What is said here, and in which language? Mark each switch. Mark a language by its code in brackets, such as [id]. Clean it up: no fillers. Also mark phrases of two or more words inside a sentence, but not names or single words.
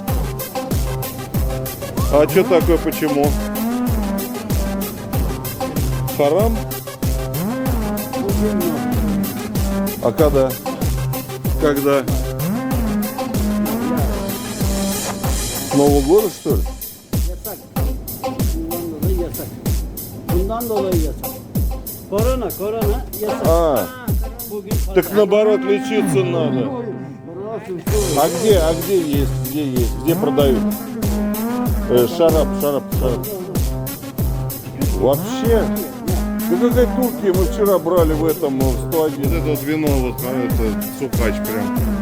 [ru] А что такое, почему? Харам? А когда? Когда? С Нового года, что ли? [tr] Yasak. Bundan dolayı yasak. Korona yasak. [ru] А, [tr] Bugün [ru] так наоборот, лечиться надо. А где есть, где продают? Шарап. Вообще? Да какая Турция? Мы вчера брали в этом, в 101. Вот это вот вино, вот это сукач прям.